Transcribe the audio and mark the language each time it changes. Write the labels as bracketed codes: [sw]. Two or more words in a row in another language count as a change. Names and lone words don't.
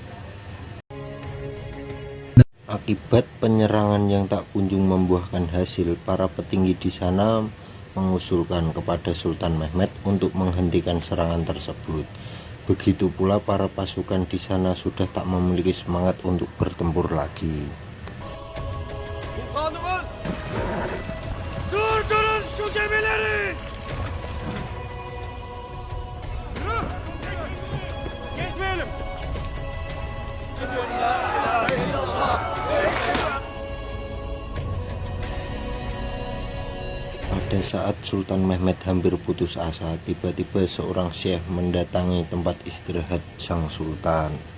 [id] Akibat penyerangan yang tak kunjung membuahkan hasil, para petinggi di sana mengusulkan kepada Sultan Mehmed untuk menghentikan serangan tersebut. Begitu pula para pasukan di sana sudah tak memiliki semangat untuk bertempur lagi. [tr] Sultanımız! Durdurun şu gemileri! Geçmeyelim! [id] Pada saat Sultan Mehmed hampir putus asa, tiba-tiba seorang syekh mendatangi tempat istirahat sang sultan.